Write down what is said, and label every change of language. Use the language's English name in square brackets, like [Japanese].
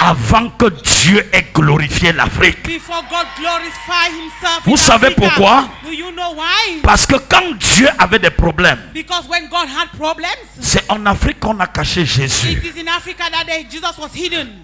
[French] Avant que Dieu ait glorifié l'Afrique. [English] Before God glorify himself. [French] Vous savez pourquoi? [English] Do you know why? [French] Parce que quand Dieu avait des problèmes, [English] Because when God had problems, [French] c'est en Afrique qu'on a caché Jésus. [English] it is in Africa that Jesus was hidden.